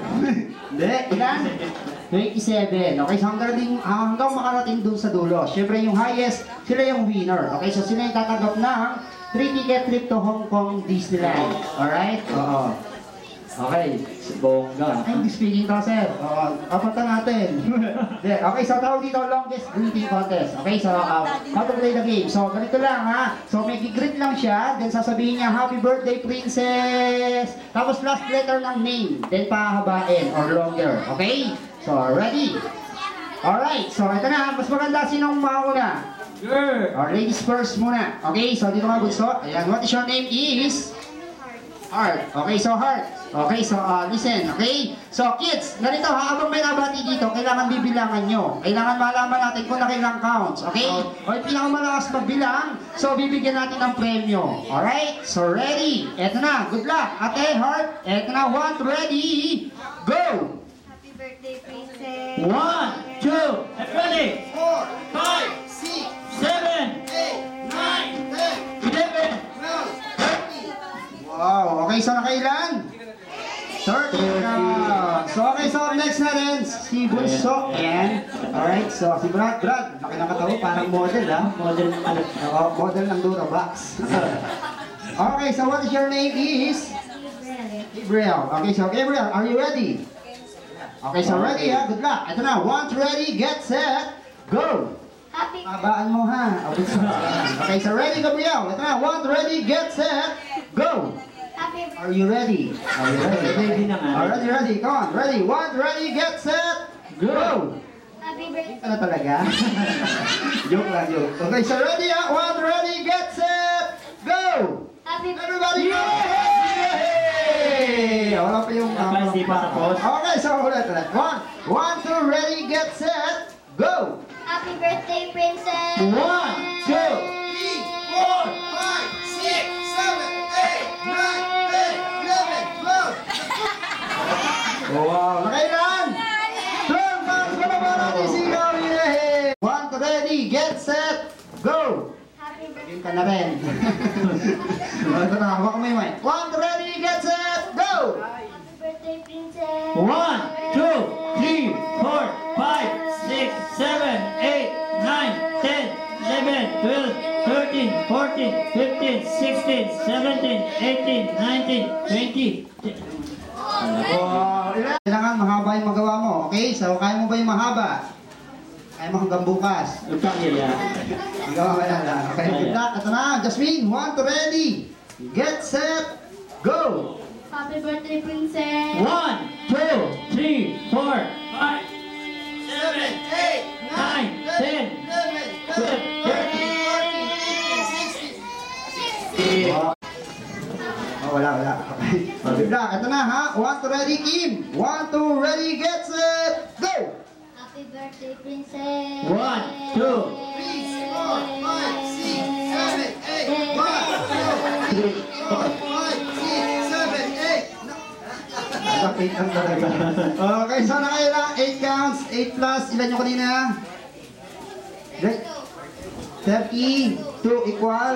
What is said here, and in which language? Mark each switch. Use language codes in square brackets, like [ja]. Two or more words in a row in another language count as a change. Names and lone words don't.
[tl] Hindi, ilan? 27. Okay, so hanggang makarating dun sa dulo. Siyempre yung highest, sila yung winner. Okay, so sila yung tatanggap ng 3 [en] ticket trip to [tl] Hong Kong Disneyland. [en] Alright? Oo. Okay. [tl] Bongga. [en] I'm speaking to, [tl] sir. Oo. Apatan natin. Okay, so tawag dito [en] longest greeting contest. Okay, so how to play the game. [tl] So ganito lang ha. So may greet lang siya. Then sasabihin niya, [en] Happy Birthday Princess. [tl] Tapos [en] last letter [tl] ng name. [en] Then pahabain or longer. Okay? So ready? Alright, so [tl] ito na. Mas maganda sinong mauna? [en] Sure. Or ladies first muna. Okay, so [tl] dito mga bunso. Ayan, [en] what is your name is? Heart. Okay, so Heart. Okay, so listen, okay? So kids, [tl] ganito ha, habang may nabati dito, kailangan bibilangan nyo. Kailangan malaman natin kung nakailang counts, okay? O yung pinakamalakas magbilang, so bibigyan natin ng premyo. [en] Alright? So ready? [tl] Eto na, [en] good luck. Ate, Heart, [tl] eto na, [en] 1, ready, go! Happy birthday, princess. 1, 2, and ready. 4, 5, 6, 7, 8, 9, 10, 11, 12, 13. Wow, okay, so nakailan? 30 counts. So okay, so next [tl] na rin, si Bunso. Ayan. Alright, so si Brad, laki ng katawan, parang model ha? Model ng ano? Oo, model ng Durabox. [en] Okay, so what is your name is? Gabriel. Okay, so Gabriel, are you ready? Okay, so ready ha? Good luck. [tl] Ito na, 1, [en] ready, get set, go! Happy [tl] Abaan mo ha. [en] Okay, so ready [tl] Gabriel. Ito na, 1, [en] ready, get set, go! Happy Are you ready? Are you ready? [tl] Ready na nga. [en] Alright, ready. Come on. Ready. 1, ready, get set, go! Happy birthday. [tl] Ano talaga? Joke lang, [en] joke. Okay, so ready ha? 1, ready, get set, go! Happy Everybody go! [tl] Yay! Wala pa yung... Hindi pa tapos. [en] Okay, so ulit. 1, 2, ready, get set, go! Happy birthday, princess. 1, 2, 3, 4, 5, 6, 7, 8, 9, 10, 11, 12. [tl] Wow, nakailan? 12 counts ko na ba natin sigaw? [en] Yay! 1, ready, get set, go! Happy birthday. [tl] Game ka na rin. Ito na, hawak mo yung mic. [en] 1, ready, get set, go! Happy birthday, princess. 1, 2, 3, 4, 5, 6, 7, 8, 9, 10, 11, 12, 13, 14, 15, 16, 17, 18, 19, 20. [tl] Wow, kailangan mahaba yung magawa mo, okay? So, kaya mo ba yung mahaba? Kaya mo hanggang bukas. Magawa ka lang. Okay, good luck. Ito na, Jasmine, 1, [en] ready, get set, go! Happy birthday, princess. 1, 2, 3, 4, 5, 7, 8, 9, 10, 12, 13, 14, 15, 16. Oh, wala. Okay. Good luck. [tl] Ito na ha. [en] 1, ready, Kim. 1, 2, ready, get set, go! Happy birthday, princess. 1, 2, 3, 4, 5, 6, 7, 8. 1, 2, 3, 4, 5, 6, 7, 8. [tl] Nakapit lang talaga. Okay, so nakailang 8 counts, 8 plus, ilan yung kanina? [en] 32 equals